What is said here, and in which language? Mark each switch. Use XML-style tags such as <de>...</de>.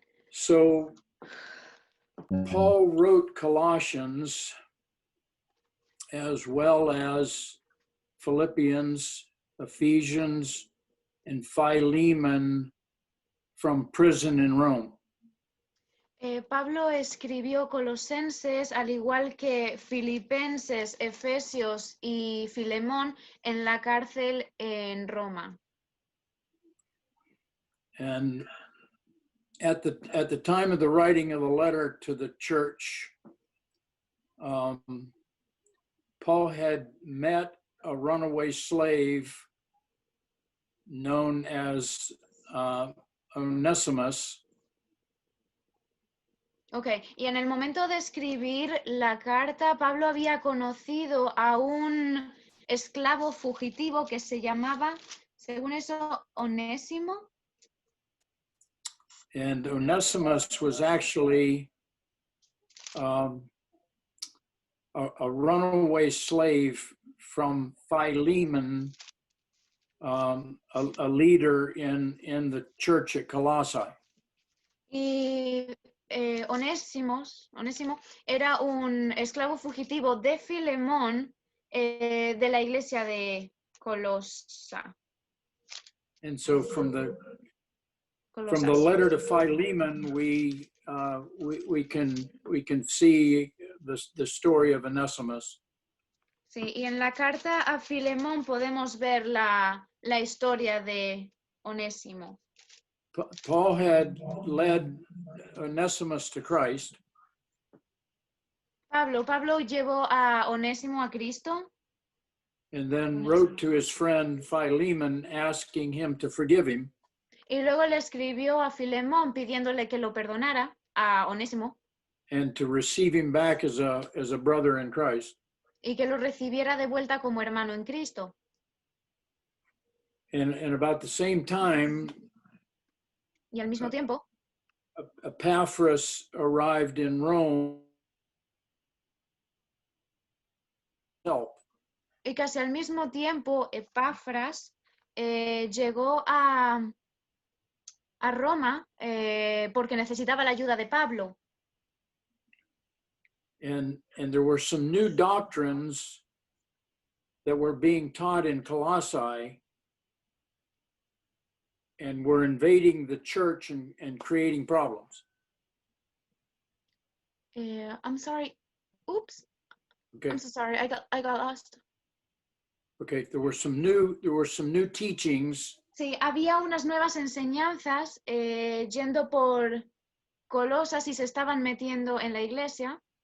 <en>So Paul wrote Colossians as well as Philippians, Ephesians, and Philemon from prison in Rome.</en> <es>Pablo escribió Colosenses, al igual que Filipenses, Efesios y Filemón en la cárcel en Roma.</es> <en>And at the time of the writing of the letter to the church, Paul had met a runaway slave known as Onesimus.</en> <es>Ok, y en el momento de escribir la carta, Pablo había conocido a un esclavo fugitivo que se llamaba, según eso, Onésimo.</es> <en>And Onesimus was actually a runaway slave from Philemon, a leader in the church at Colossae.</en> <es>Y Onésimo era un esclavo fugitivo de Filemón de la iglesia de Colosa.</es> <en>And so from the letter to Philemon, we can see the story of Onesimus.</en> <es>Sí, y en la carta a Filemón podemos ver la historia de Onésimo.</es> <en>Paul had led Onesimus to Christ.</en> <es>Pablo llevó a Onésimo a Cristo.</es> <en>And then wrote to his friend Philemon asking him to forgive him.</en> <es>Y luego le escribió a Filemón pidiéndole que lo perdonara a Onésimo.</es> <en>And to receive him back as a brother in Christ.</en> <es>Y que lo recibiera de vuelta como hermano en Cristo.</es> <en>And about the same time,</en> <es>y al mismo tiempo,</es> <en>Epaphras arrived in Rome.</en> <es>Y casi al mismo tiempo, Epafras llegó a Roma porque necesitaba la ayuda de Pablo.</es> <en>And there were some new doctrines that were being taught in Colossae and were invading the church and creating problems. I'm sorry. Oops. Okay. I'm so sorry. I got lost. Okay, there were some new teachings.</en> <es>Sí, había unas nuevas enseñanzas yendo por Colosas y se estaban metiendo en la iglesia.</es>